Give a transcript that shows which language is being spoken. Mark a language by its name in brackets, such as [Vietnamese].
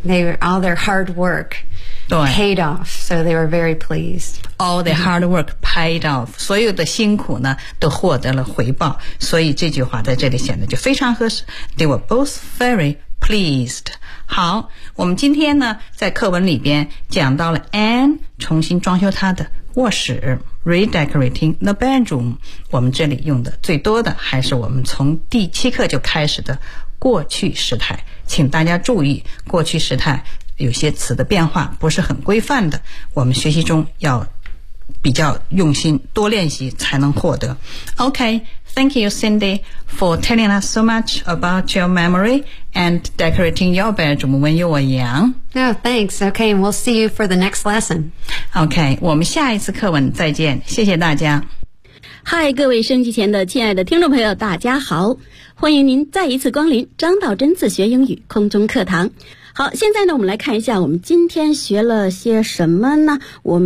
[English] They were, all their hard work paid off, so they were very pleased. All their hard work paid off. [Chinese] 所有的辛苦呢都获得了回报，所以这句话在这里显得就非常合适。 [English] They were both very pleased. [Chinese] 好，我们今天呢在课文里边讲到了 Anne 重新装修她的卧室 [English] Redecorating the bedroom。 [Chinese] 我们这里用的最多的还是我们从第七课就开始的过去时态，请大家注意过去时态有些词的变化不是很规范的，我们学习中要比较用心，多练习才能获得。 [English] OK, thank you Cindy for telling us so much about your memory and decorating your bedroom when you were young. Oh, thanks. Okay, and we'll see you for the next lesson. [Chinese] OK, 我们下一次课文再见，谢谢大家。嗨，各位升级前的亲爱的听众朋友，大家好，欢迎您再一次光临张道真自学英语空中课堂。好，现在呢，我们来看一下我们今天学了些什么呢？我们